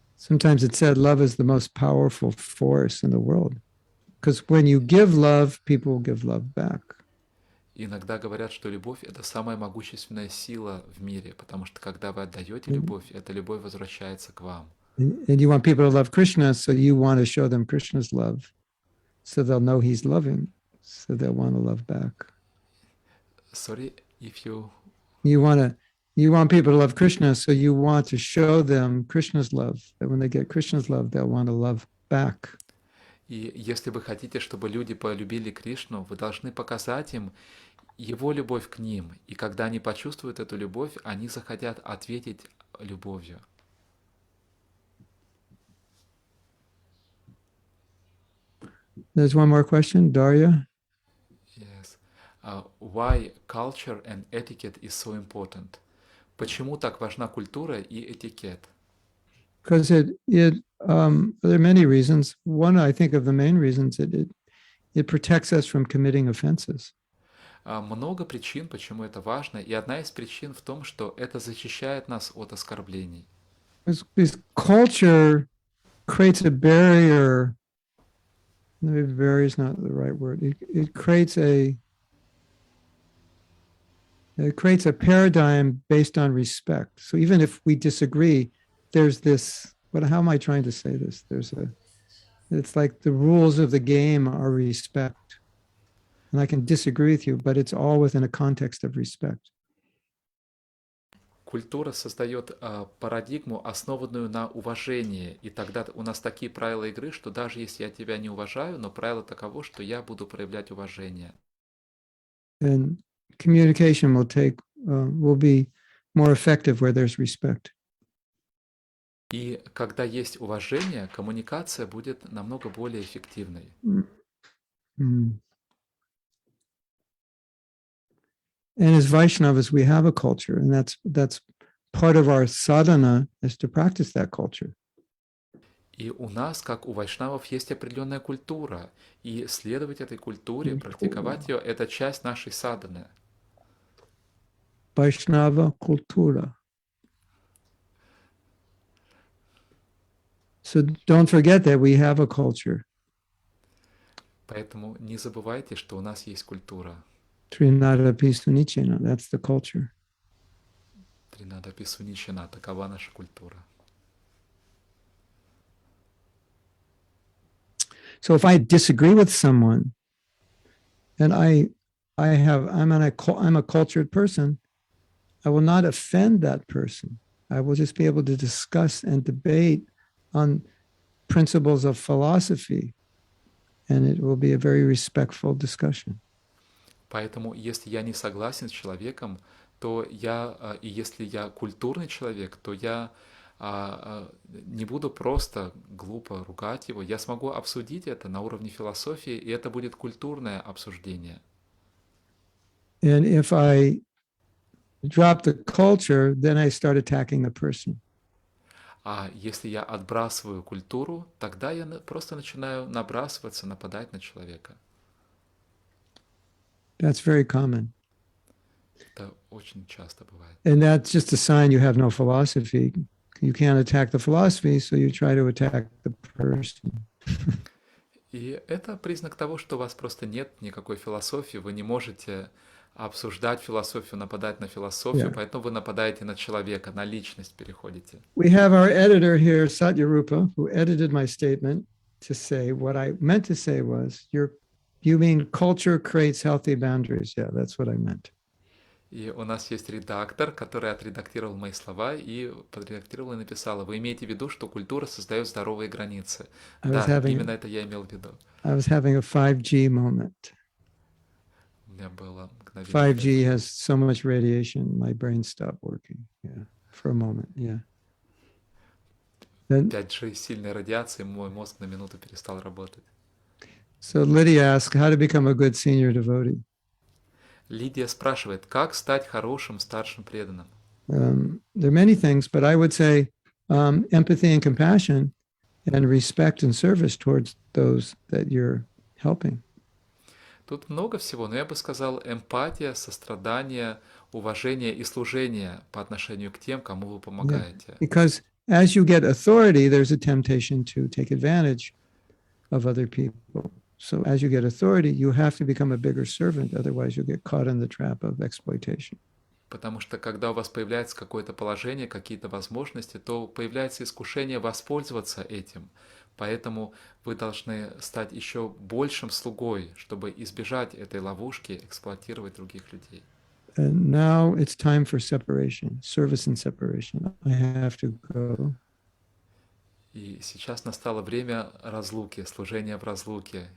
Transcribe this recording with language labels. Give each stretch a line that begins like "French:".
English: Sometimes it's said love is the most powerful force in the world. Because when you give love, people will give love back.
Russian: Иногда говорят, что любовь — это самая могущественная сила в мире, потому что когда вы отдаете любовь, эта любовь возвращается к вам.
English: And you want people to love Krishna, so you want to show them Krishna's love, so they'll know he's loving, so they'll want to love back. Sorry, if you... You want people to love Krishna, so you want to show them Krishna's love, that when they get Krishna's love, they'll want to love back.
Russian: И если вы хотите, чтобы люди полюбили Кришну, вы должны показать им его любовь к ним. И когда они почувствуют эту любовь, они захотят ответить любовью.
English: There's one more question, Darya. Yes. Why culture and etiquette is so important?
Russian: Почему так важна культура и этикет?
English: Because there are many reasons. One, I think, of the main reasons, it protects us from committing offenses.
Russian: Много причин, почему это важно, и одна из причин в том, что это защищает нас от оскорблений.
English: Because culture creates a barrier. Maybe barrier is not the right word. It creates a paradigm based on respect. So even if we disagree, there's this, how am I trying to say this? It's like the rules of the game are respect. and I can disagree with you, but it's all within a context of respect.
Russian: Культура создает парадигму, основанную на уважении, и тогда у нас такие правила игры, что даже если я тебя не уважаю, но правило таково, что я буду проявлять уважение.
English: And communication will be more effective where there's respect.
Russian: И когда есть уважение, коммуникация будет намного более эффективной. Mm.
English: And as Vaishnavas, we have a culture, and that's part of our sadhana is to practice that culture.
Russian: И у нас, как у вайшнавов, есть определенная культура, и следовать этой культуре, практиковать ее, это часть нашей садханы. Vaishnava kultura.
English: So don't forget that we have a culture.
Russian: Поэтому не забывайте, что у нас есть культура.
English: Trinadapi Sunichena, that's the culture.
Russian: Тринадапи Суничина, такова наша культура.
English: So if I disagree with someone, and I'm a cultured person, I will not offend that person. I will just be able to discuss and debate on principles of philosophy, and it will be a very respectful discussion.
Russian: Поэтому, если я не согласен с человеком, то и если я культурный человек, то я не буду просто глупо ругать его. Я смогу обсудить это на уровне философии, и это будет культурное обсуждение.
English: And if I drop the culture, then I start attacking the person.
Russian: А если я отбрасываю культуру, тогда я просто начинаю набрасываться, нападать на человека.
English: That's very common.
Russian: Это очень часто бывает.
English: And that's just a sign you have no philosophy. You can't attack the philosophy, so you try to attack the person.
Russian: И это признак того, что у вас просто нет никакой философии, вы не можете обсуждать философию, нападать на философию, поэтому вы нападаете на человека, на личность переходите.
English: We have our editor here, Satyarupa, who edited my statement to say what I meant to say was, you mean culture creates healthy boundaries. Yeah, that's what I meant.
Russian: И у нас есть редактор, который отредактировал мои слова и подредактировал и написал: вы имеете в виду, что культура создает здоровые границы. Да, именно это я имел в виду.
English: I was having a 5G moment.
Russian: У меня было мгновение.
English: 5G has so much radiation, my brain stopped working. Yeah, for a moment. Yeah.
Russian: 5G, сильная радиация, мой мозг на минуту перестал работать.
English: So Lydia asked, how to become a good senior devotee?
Russian: Лидия спрашивает, как стать хорошим старшим преданным?
English: There are many things, but I would say empathy and compassion and respect and service towards those that you're helping.
Russian: Тут много всего, но я бы сказал эмпатия, сострадание, уважение и служение по отношению к тем, кому вы помогаете.
English: Yeah. Because as you get authority, there's a temptation to take advantage of other people. So as you get authority, you have to become a bigger servant, otherwise you'll get caught in the trap of exploitation.
Russian: Потому что когда у вас появляется какое-то положение, какие-то возможности, то появляется искушение воспользоваться этим. Поэтому вы должны стать еще большим слугой, чтобы избежать этой ловушки, эксплуатировать других людей.
English: And now it's time for separation, service and separation. I have to go.
Russian: И сейчас настало время разлуки, служения в разлуке.